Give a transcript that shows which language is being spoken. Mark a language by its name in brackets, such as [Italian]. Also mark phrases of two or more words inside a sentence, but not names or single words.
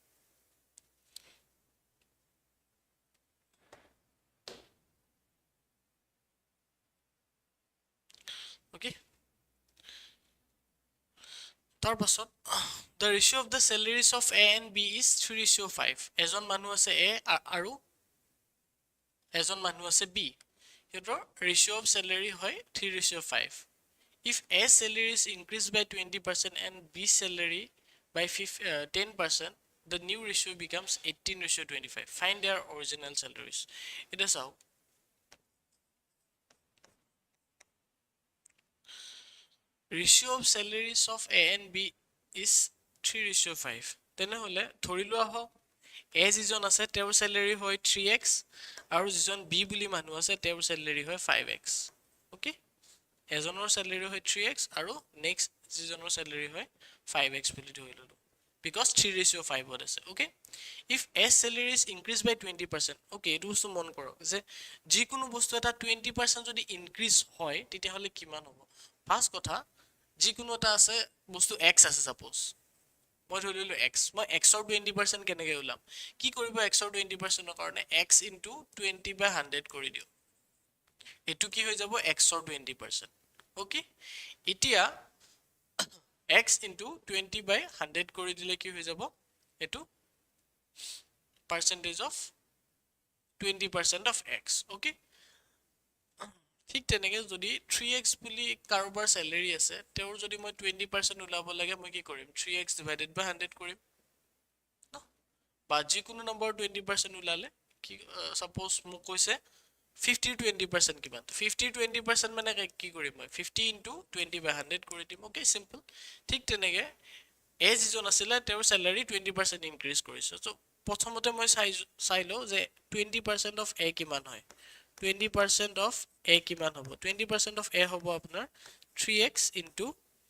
[English] okay [Assamese] তাৰ পাছত [English] the ratio of the salaries of A and B is 3:5 [Assamese] এজন মানুহ আছে A আৰু এজন মানুহ আছে B হেতৰ [English] ratio of salary হয় 3:5 if A salary is increased by 20% and B salary by 10% the new ratio becomes 18:25 find their original salaries [Assamese] এটা চাও [English] ratio of salaries of A and B is 3:5 [Assamese] তেনে হলে ধৰি লোৱা হ A যিজন আছে তেওঁৰ salary হয় 3x আৰু যিজন B বুলি মানুহ আছে তেওঁৰ salary হয় 5x ওকে এজনৰ salary হয় 3x আৰু next যিজনৰ salary হয় 5x বুলি ধৰি ললো because 3:5 হত আছে ওকে [English] if A salary is increased by 20% [Assamese] ওকে এটো বস্তু মন কৰক যে যিকোনো বস্তু এটা 20% যদি ইনক্ৰিজ হয় তেতিয়া হলে কিমান হ'ব ফাৰ্স্ট কথা যিকোনো এটা আছে বস্তু x আছে সাপোজ মই ধৰিলো x মই x ৰ 20% কেনেকৈ উলাম কি কৰিব x ৰ 20% ৰ কাৰণে x * 20/100 কৰি দিও এটো কি হৈ যাব x ৰ 20% ওকে এতিয়া x * 20/100 কৰি দিলে কি হৈ যাব এটো percentage [English] of 20% of x [Assamese] ওকে ঠিক তেনেকে যদি 3x বুলি কাৰোবাৰ স্যালাৰি আছে তেওঁৰ যদি মই 20% উলাব লাগে মই কি কৰিম 3x / 100 কৰিম ন বা যিকোনো নম্বৰ 20% উলালে কি সাপোজ মোক কৈছে 50-20% কিমান 50-20% মানে কি কৰিম মই 50 * 20/100 কৰি দিম ওকে সিম্পল ঠিক তেনেকে এ যিজন আছিল তেওঁৰ স্যালাৰি 20% ইনক্ৰিজ কৰিছে সো প্ৰথমতে মই চাই লও যে 20% [English] of A [Assamese] কিমান হয় 20% [English] of A [Assamese] কিমান হ'ব 20% [English] of A [Assamese] হ'ব আপোনাৰ 3x into